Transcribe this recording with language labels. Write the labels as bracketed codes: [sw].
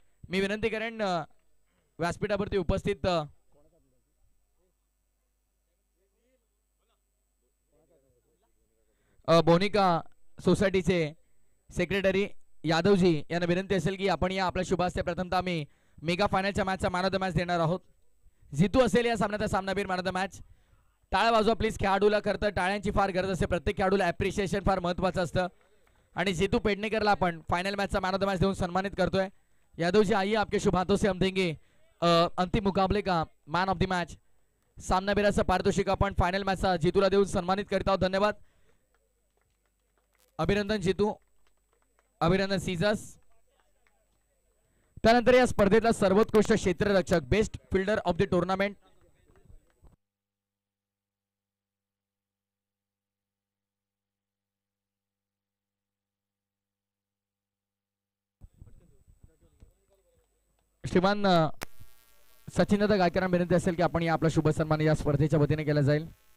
[mr] मी विनंती करेन व्यासपीठावरती उपस्थित बोनिका सोसायटीचे सेक्रेटरी यादवजी यांना विनंती असेल की आपण या आपल्या शुभास्ते प्रथमतः आम्ही mega फायनलच्या मॅचचा man of the match देणार आहोत. जितू असेल या सामन्याचा सामनावीर मॅन ऑफ द मॅच. टाळ्या वाजवा प्लीज. खेळाडूला खरं टाळ्यांची फार गरज असते. प्रत्येक खेळाडूला ॲप्रिशिएशन फार महत्त्वाचं असतं आणि जितू पेडणेकरला आपण final मॅचचा man of the match देऊन सन्मानित करतोय. [hi] यादवजी आइए आपके शुभ हाथों से हम देंगे अंतिम मुकाबले का मॅन ऑफ द मॅच. [mr] सामनावीराचं पारितोषिक आपण फायनल मॅचचा जितूला देऊन सन्मानित करत आहोत. धन्यवाद. अभिनंदन जितू. अभिनंदन सीझर्स. त्यानंतर या स्पर्धेतला सर्वोत्कृष्ट क्षेत्ररक्षक best fielder of the tournament श्रीमान सचिनदादा गायकरांना विनंती असेल की आपण या आपला शुभ सन्मान या स्पर्धेच्या वतीने केला जाईल.